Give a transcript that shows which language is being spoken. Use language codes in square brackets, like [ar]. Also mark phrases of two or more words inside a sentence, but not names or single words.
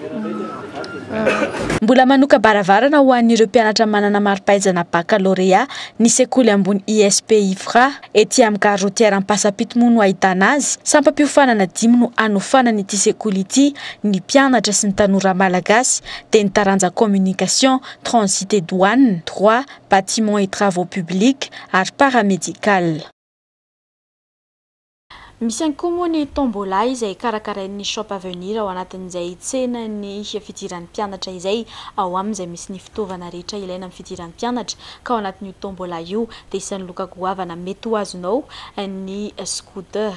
[mg] Mbola manoka baravarana ho an'ireo mpianatra manana mari-pahaizana baccalauréat ny sekoly ambony ISP IFRA ety amin'ny [fr] gare routière [mg] Pasapito moa no ahitana azy. Sampam-piofanana 10 no anofanana ity sekoly ity ny mpianatra sy ny tanora malagasy dia ny taranja [fr] communication, transit et douane, droit, bâtiment et travaux publics [mg] ary paramédical. Misy ihany koa moa ny tombola izay karakarain'ny shop avenir ao anatin'izay tsena ny fidiran'ny mpianatra izay ao amin'izay misy ny fitaovana rehetra ilaina amin'ny fidiran'ny mpianatra ka ao anatin'io tombola io dia isan'ny loka goavana mety ho azonao ny scooter.